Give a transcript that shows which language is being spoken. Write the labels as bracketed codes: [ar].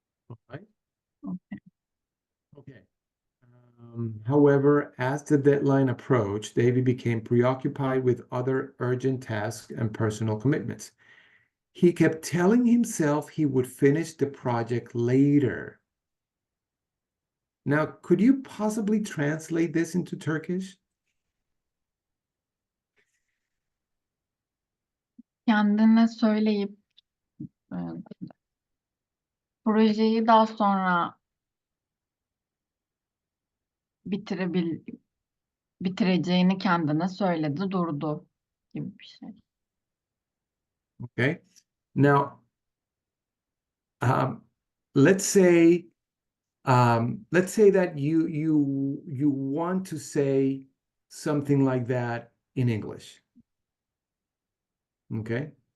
[en] All right. Okay. However, as the deadline approached, David became preoccupied with other urgent tasks and personal commitments. He kept telling himself he would finish the project later. Now, could you possibly translate this into Turkish? [tr] Kendine söyleyip projeyi daha sonra bitireceğini kendine söyledi, durdu gibi bir şey. [en] Okay. Now, let's say that you want to say something like that in English. Okay.